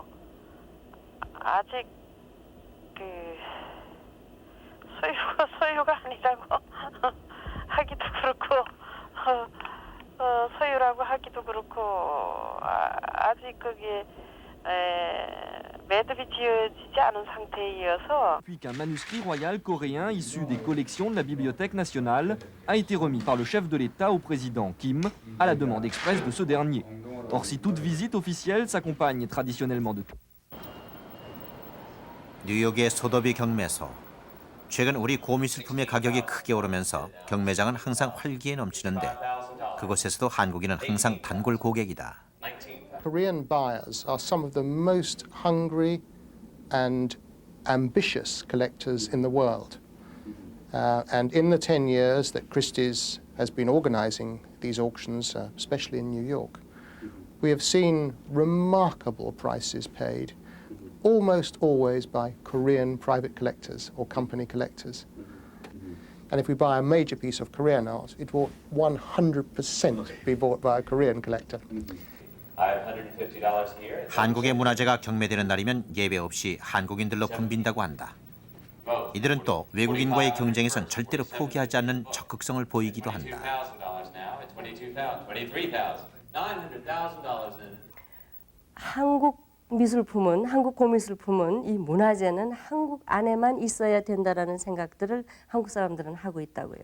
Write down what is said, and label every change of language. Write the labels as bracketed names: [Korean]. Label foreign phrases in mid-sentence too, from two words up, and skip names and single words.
[Korean] 아직 그 소유가 아니라고 하기도 그렇고 소유라고 하기도 그렇고 아직 그게 매듭이 지어지지 않은 상태이어서. [French] Puis qu'un manuscrit royal coréen issu des collections de la Bibliothèque nationale a été remis par le chef de l'État au président Kim à la demande expresse de ce dernier. Or, si toute visite officielle s'accompagne traditionnellement de [Korean] 뉴욕의 소도비 경매소. 최근 우리 고미술품의 가격이 크게 오르면서 경매장은 항상 활기에 넘치는데 그곳에서도 한국인은 항상 단골 고객이다. [English] Korean buyers are some of the most hungry and ambitious collectors in the world. And in the 10 years that Christie's has been organizing these auctions, especially in New York, we have seen remarkable prices paid, almost always by Korean private collectors or company collectors. And if we buy a major piece of Korean art, it will 100% be bought by a Korean collector. [Korean] 한국의 문화재가 경매되는 날이면 예배 없이 한국인들로 붐빈다고 한다. 이들은 또 외국인과의 경쟁에선 절대로 포기하지 않는 적극성을 보이기도 한다. 한국 미술품은, 한국 고미술품은, 이 문화재는 한국 안에만 있어야 된다라는 생각들을 한국 사람들은 하고 있다고요.